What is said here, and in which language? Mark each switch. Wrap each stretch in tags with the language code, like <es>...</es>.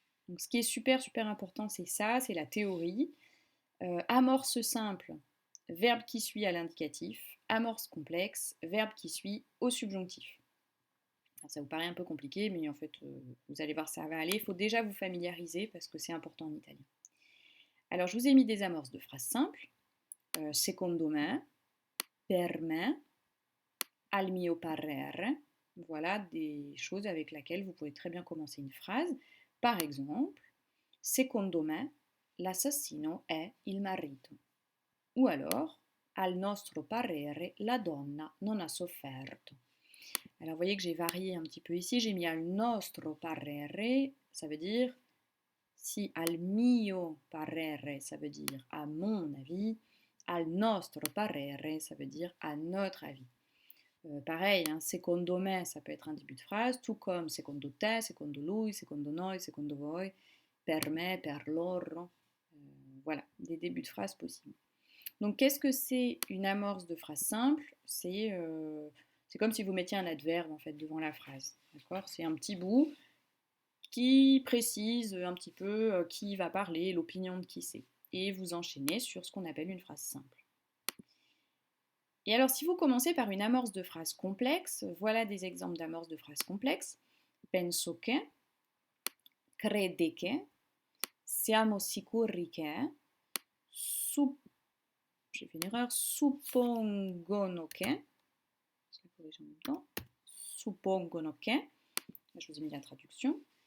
<fr>Donc ce qui est super important, c'est ça, c'est la théorie. Amorce simple, verbe qui suit à l'indicatif. Amorce complexe, verbe qui suit au subjonctif. Alors, ça vous paraît un peu compliqué, mais en fait, vous allez voir, ça va aller. Il faut déjà vous familiariser parce que c'est important en italien. Alors, je vous ai mis des amorces de phrases simples.</fr> <it>Secondo me, per me, al mio parere.</it> <fr>Voilà des choses avec lesquelles vous pouvez très bien commencer une phrase. Par exemple,</fr> <it>secondo me, l'assassino è il marito.</it> <fr>Ou alors,</fr> <it>al nostro parere, la donna non ha sofferto.</it> <fr>Alors, vous voyez que j'ai varié un petit peu ici. J'ai mis</fr> <it>al nostro parere,</it> <fr>ça veut dire si</fr> <it>al mio parere,</it> <fr>ça veut dire à mon avis.</fr> <it>Al nostro parere,</it> <fr>ça veut dire à notre avis. Pareil, hein,</fr> <it>secondo me,</it> <fr>ça peut être un début de phrase, tout comme</fr> <it>secondo te, secondo lui, secondo noi, secondo voi, per me, per loro.</it> <fr>Voilà, des débuts de phrases possibles. Donc, qu'est-ce que c'est une amorce de phrase simple? C'est comme si vous mettiez un adverbe en fait devant la phrase. D'accord? C'est un petit bout qui précise un petit peu qui va parler, l'opinion de qui c'est. Et vous enchaînez sur ce qu'on appelle une phrase simple. Et alors, si vous commencez par une amorce de phrase complexe, voilà des exemples d'amorces de phrases complexes.</fr> <it>Penso che, crede che, siamo sicuri che,</it> <fr>j'ai fait une erreur,</fr> <it>suppongono che,</it> <fr>je la corrige en même temps, suppongono che, je vous ai mis la traduction.</fr>